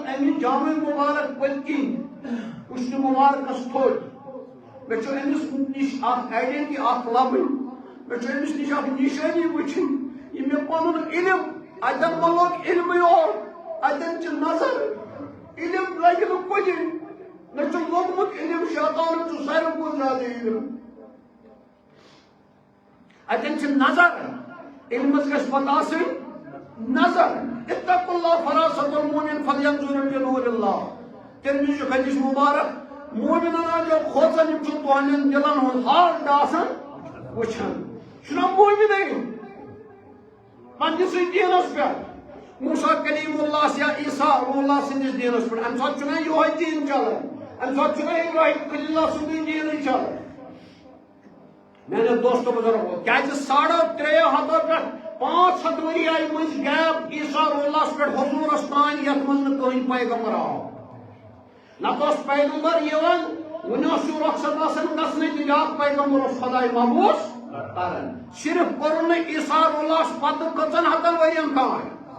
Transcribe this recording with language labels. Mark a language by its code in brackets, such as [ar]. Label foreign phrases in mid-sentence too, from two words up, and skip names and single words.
[ks] أمِس جامع مُبارک پٔتۍ کِنۍ وٕچھنہٕ مُبارکس تھوٚد مےٚ چھُ أمِس نِش اکھ آیڈنٹی اکھ لبٕنۍ مےٚ چھُ أمِس نِش اکھ نِشٲنی وٕچھِنۍ یہِ مےٚ پنُن علم اتٮ۪ن ما لوٚگ علمٕے اوت اتٮ۪ن چھِ نظر علم لگہِ نہٕ کُنہِ مےٚ چھُ لوٚگمُت علم شیطانُک چھُ ساروی کھۄتہٕ زیادٕ علم اتٮ۪ن چھِ نظر علمس گژھِ پتہٕ آسٕنۍ نظر [ar] اتقوا اللہ فراست المؤمن فلینظر بنور اللہ [ks] ترمذی چھُ حدیث مبارک مومنن جو کھوژان یِم چھِ تُہنٛدٮ۪ن دِلن ہُنٛد حال آسان وٕچھان چھُنہ مومنٕے پننِسٕے دیٖنس پٮ۪ٹھ موسیٰ کلیم اللہ یا عیسیٰ روح اللہ سٕنٛدِس دیٖنس پٮ۪ٹھ امہِ ساتہٕ چھُنہ یِہوے دیٖن چلان امہِ ساتہٕ چھُنہ ابراہیم خلیل اللہ سُنٛدُے دیٖنٕے چلان میانیو دوستو بزرگو کیازِ 350 پٮ۪ٹھ 500 ؤری آیہِ مٔنٛزۍ گیپ عیسیٰ روح اللہس پٮ۪ٹھ حضوٗرس تانۍ یتھ منٛز نہٕ کٕہٕنۍ پیغمبر آو نتہٕ اوس پیغمبر یِوان وُنہِ اوس یہِ رۄخصت آسان گژھنٕے تہٕ بیٛاکھ پیغمبر اوس خۄداے مبعوٗث کران صرف کوٚرُن نہٕ عیسیٰ روح اللہس پتہٕ کٔژن ہتن ؤرین تانۍ